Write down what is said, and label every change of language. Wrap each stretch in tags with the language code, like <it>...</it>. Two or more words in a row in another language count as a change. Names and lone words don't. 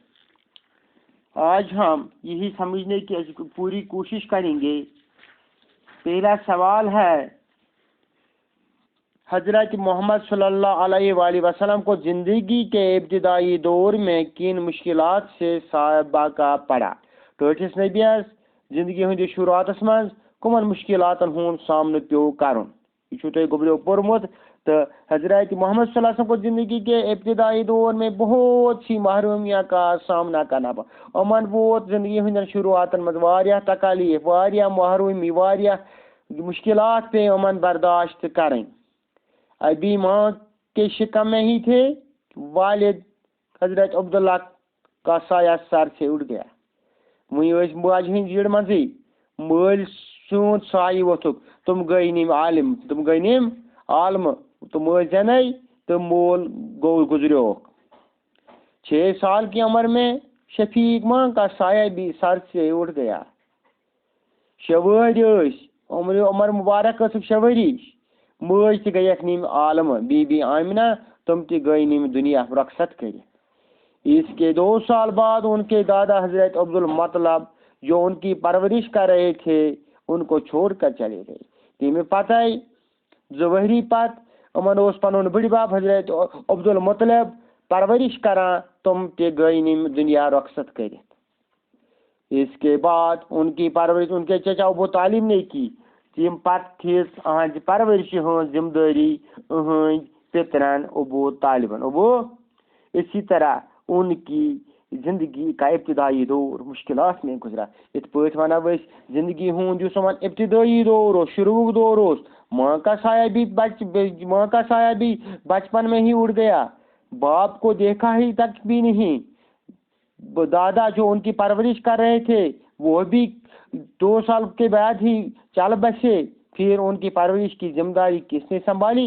<ur>آج ہم یہی سمجھنے کی پوری کوشش کریں گے. پہلا سوال ہے حضرت محمد صلی اللہ علیہ وآلہ وسلم کو زندگی کے ابتدائی دور میں کن مشکلات سے سابقہ پڑا؟</ur> <ks>ٹھٹس نبیس زندگی ہندی شروعاتس من کمن مشکلات ہند سامنا پیو کرن. یہ تھی گبریو پورمت.</ks> <ur>تو حضرت محمد صلی اللہ علیہ وسلم کو زندگی کے ابتدائی دور میں بہت سی محرومیاں کا سامنا کرنا پڑا.</ur> <ks>امن ووت زندگی ہندین شروعات من واریاہ تکالیف, واریاہ محرومی, واریاہ مشکلات پہ امن برداشت کریں.</ks> <ur>ابھی ماں کے شکم میں ہی تھے والد حضرت عبداللہ کا سایہ سر سے اٹھ گیا.</ur> <ks>وہیں ماج ہند جڑ مزی مل سون سایہ وتھک. تم گئی نیم عالم, تم گئی نیم عالم, تو ماج زنائی تو مول گزریو.</ks> <ur>6 سال کی عمر میں شفیق ماں کا سایہ بھی سر سے اٹھ گیا.</ur> <ks>6 ؤہرۍ عمر مبارک ٲسٕکھ 6 ؤری. ماج تہ گیکھ نیم عالم بی بی آمنہ, تم تہ گئی نیم دنیا رخصت کر.</ks> <ur>اس کے 2 سال بعد ان کے دادا حضرت عبدالمطلب جو ان کی پرورش کر رہے تھے ان کو چھوڑ کر چلے گئے. تمہیں پتہ</ur> <ks>2 ؤہری پت امن اس پن بڑ بب حضرت عبدالمطلب پرورش کران, تم تہ گئی نیم دنیا رخصت کر.</ks> <ur>اس کے بعد ان کی پرورش ان کے چچا ابو طالب نے کی.</ur> <ks>تم پتہ تھس اہذ پرورش ہز ذمہ داری اہند پترن ابو طالبن.</ks> <ur>اسی طرح ان کی زندگی کا ابتدائی دور مشکلات میں گزرا.</ur> <ks>ات پٲٹھۍ ونو أسۍ زندگی ہند یس یمن ابتدائی دور اوس, شروع دور اوس,</ks> <ur>ماں کا سایہ بھی بچپن میں ہی اڑ گیا. باپ کو دیکھا ہی تک بھی نہیں. دادا جو ان کی پرورش کر رہے تھے وہ بھی 2 سال کے بعد ہی چل بسے. پھر ان کی پرورش کی ذمہ داری کس نے سنبھالی؟</ur>